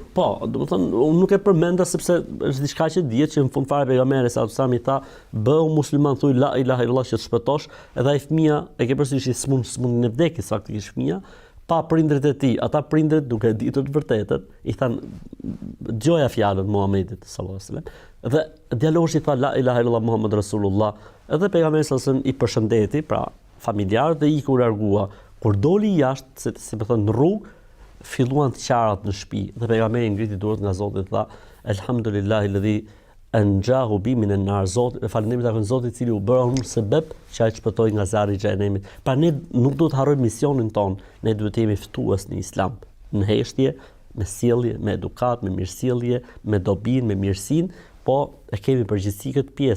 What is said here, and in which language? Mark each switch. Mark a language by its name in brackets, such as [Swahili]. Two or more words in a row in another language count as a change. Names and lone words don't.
[Albanian] Po, domethënë unë nuk e përmenda sepse është diçka që dihet që në fund fare pejgamberi sa i tha, bëu musliman, thuj [Arabic] لا إله إلا الله [Albanian] që të shpëtosh, edhe ai fëmia e ke përsërish i smundin e vdekjes faktikisht fëmia, pa prindrit e tij, ata prindrit duke ditur të vërtetën, i thanë dëgjoja fjalën Muhamedit [Arabic] صلى الله عليه وسلم. [Albanian] Dhe djaloshi tha [Arabic] لا إله إلا الله محمد رسول الله. [Albanian] Edhe pejgamberi [Arabic] صلى الله عليه وسلم [Albanian] i përshëndeti, pra familjarët dhe iku largua. Kur doli jashtë, si më thënë në rrugë, filluan të qarat në shtëpi. Dhe pejgamberi ngriti durët nga Zoti dhe tha [Arabic] الحمد لله الذي أنجاه بي من النار. [Albanian] Zoti, falënderim takon Zotit i cili u bëra unë sebeb që ai shpëtoi nga zjarri i xhenemit. Pra ne nuk duhet të harrojmë misionin ton. Ne duhet të jemi ftues në Islam, në heshtje, me sjellje, me edukat, me mirësjellje, me dobin, me mirësinë, po e kemi përgjegjësi këtë pjesë.